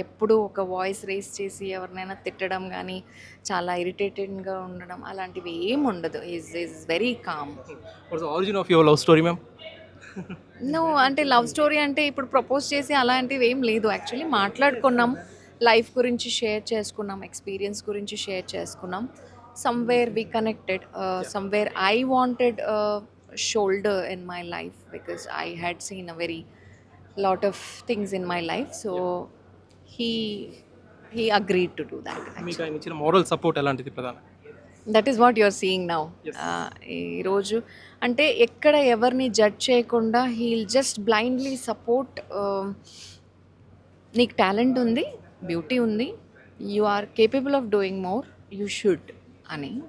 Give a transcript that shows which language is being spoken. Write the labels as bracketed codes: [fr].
[te] ఎప్పుడు ఒక voice raise చేసి ఎవరినైనా తిట్టడం కానీ చాలా ఇరిటేటెడ్గా ఉండడం అలాంటివి ఏం ఉండదు. [en] Is very calm. What's the origin of your love story ma'am? [te] అంటే లవ్ స్టోరీ అంటే ఇప్పుడు ప్రపోజ్ చేసి అలాంటివి ఏం లేదు. యాక్చువల్లీ మాట్లాడుకున్నాం, లైఫ్ గురించి షేర్ చేసుకున్నాం, ఎక్స్పీరియన్స్ గురించి షేర్ చేసుకున్నాం. [en] somewhere we connected, somewhere I wanted a shoulder in my life because I had seen a very lot of things in my life, so he agreed to do that. [te] మీకు ఆయన ఇచ్చిన moral support ఎలాంటిది ప్రధాన? [en] That is what you are seeing now. [te] ఈరోజు అంటే ఎక్కడ ఎవరిని judge చేయకుండా హీల్ [en] Just blindly support. [te] నీకు టాలెంట్ ఉంది, బ్యూటీ ఉంది, [en] You are capable of doing more, you should అని.